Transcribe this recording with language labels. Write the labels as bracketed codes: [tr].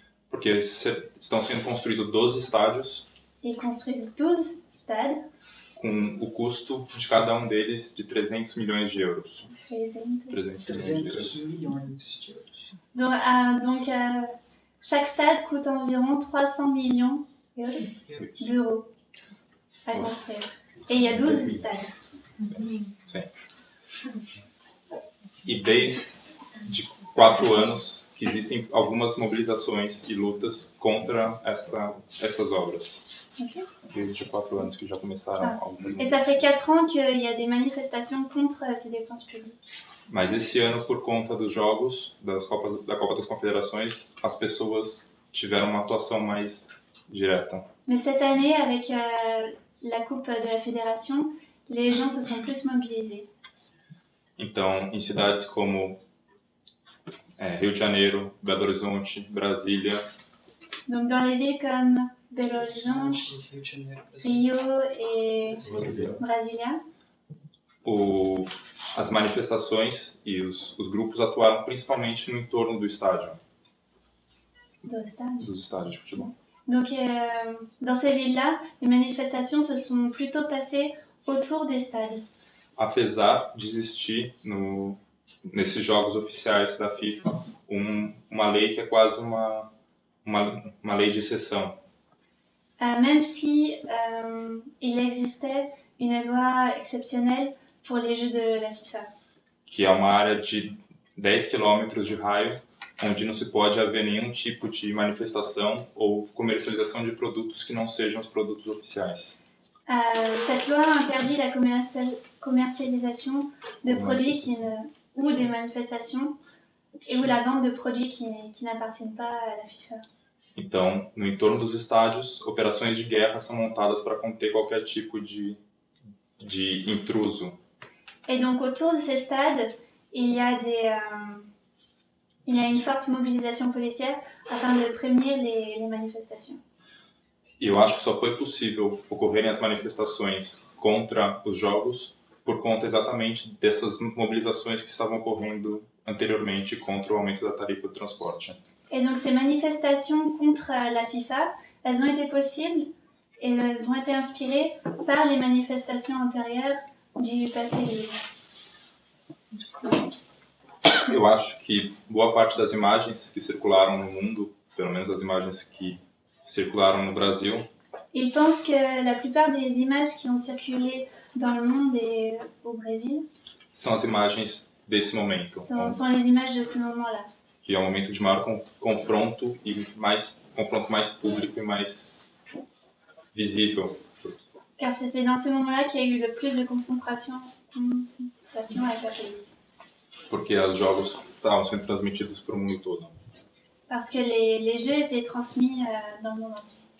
[pt] Porque estão sendo construídos 12 estádios. [fr] Ils construisent 12 stades. [pt] Com o custo de cada um deles de 300 milhões de euros. 300 milhões de euros. [fr] Donc chaque stade coûte environ 300 millions d'euros à construire. Et il y a 12 stades. [pt] Sim. E desde 4 anos que existem algumas mobilizações e lutas contra essas obras. Okay. Desde 4 anos que já começaram algumas. [fr] Et ça fait 4 ans qu'il y a des manifestations contre ces dépenses publiques. [pt] Mas esse ano, por conta dos jogos, da Copa das Confederações, as pessoas tiveram uma atuação mais direta. [fr] Mais cette année, avec la Coupe de la Fédération, les gens se sont plus mobilisés. [pt] Então, em cidades como Rio de Janeiro, Belo Horizonte, Brasília. [fr] Donc dans les villes comme Belo Horizonte, Rio et Brasília. [pt] As manifestações e os grupos atuaram principalmente no entorno do estádio. Dos estádios de futebol. [fr] Donc dans ces villes-là, les manifestations se sont plutôt passées autour des stades. [pt] Apesar de existir nesses jogos oficiais da FIFA uma lei que é quase uma lei de exceção. [fr] Même si il existait une loi exceptionnelle pour les Jeux de la FIFA. [pt] Que é uma área de 10 quilômetros de raio, onde não se pode haver nenhum tipo de manifestação ou comercialização de produtos que não sejam os produtos oficiais. [fr] Cette loi interdit la commercialisation de produits ou des manifestations ou la vente de produits qui n'appartiennent pas à la FIFA. [pt] Então, no entorno dos estádios, operações de guerra são montadas para conter qualquer tipo de intruso. [fr] Et donc autour de ces stades, il y a une forte mobilisation policière afin de prévenir les manifestations. [pt] E eu acho que só foi possível ocorrerem as manifestações contra os jogos por conta exatamente dessas mobilizações que estavam ocorrendo anteriormente contra o aumento da tarifa de transporte. [fr] Et donc ces manifestations contre la FIFA, elles ont été possibles et elles ont été inspirées par les manifestations antérieures du passé livre. [pt] Eu acho que boa parte das imagens que circularam no mundo, pelo menos as imagens que circularam no Brasil, [fr] il pense que la plupart des images qui ont circulé dans le monde et au Brésil [pt] são as imagens desse momento. [fr] Sont les images de ce moment-là. [pt] Que é um momento de maior confronto e confronto mais público e mais visível. [fr] Car c'était dans ces moments-là qu'il y a eu le plus de confrontation avec la police. [pt] Porque os jogos estavam sendo transmitidos para o mundo todo. [fr] Parce que les jeux étaient transmis dans le monde entier.